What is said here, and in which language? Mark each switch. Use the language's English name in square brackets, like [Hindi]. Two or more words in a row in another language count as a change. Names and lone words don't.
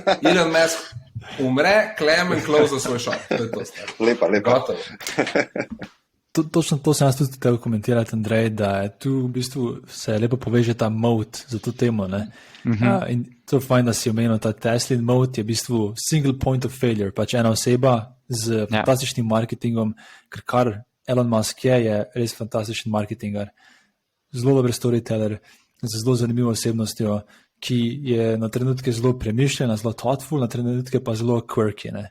[Slovenian] Elon Musk umre, Klemen close svoj shop. To je to, stari. Lepa. Gotovo. Točno to sem jaz tudi treba komentirati, Andrej, da je tu v bistvu se lepo poveže ta mode za to temo. Ne? In to je fajn, da si omenil ta Teslin mode, je v bistvu [English] single point of failure, [Slovenian] pač ena oseba z fantastičnim marketingom, kar Elon Musk je res fantastičen marketingar, zelo dober storyteller, z zelo zanimivo osebnostjo, ki je na trenutke zelo premišljena, zelo thoughtful, na trenutke pa zelo quirky. Ne?